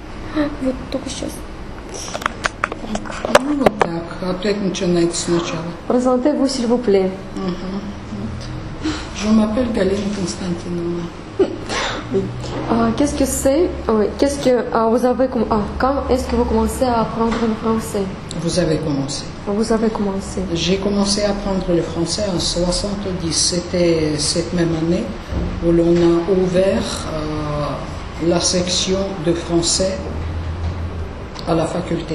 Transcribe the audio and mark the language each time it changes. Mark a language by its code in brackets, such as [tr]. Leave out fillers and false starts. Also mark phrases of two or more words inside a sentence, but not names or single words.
[ru] Вот только сейчас. Ну, вот так. Опять начинается сначала. [fr] Présentez-vous, s'il vous plaît. Je m'appelle Galina Konstantinovna. Qu'est-ce que c'est Qu'est-ce que vous avez quand est-ce que vous commencez à apprendre le français? Vous avez commencé. Vous avez commencé. J'ai commencé à apprendre le français en 70. C'était cette même année où l'on a ouvert la section de français à la faculté.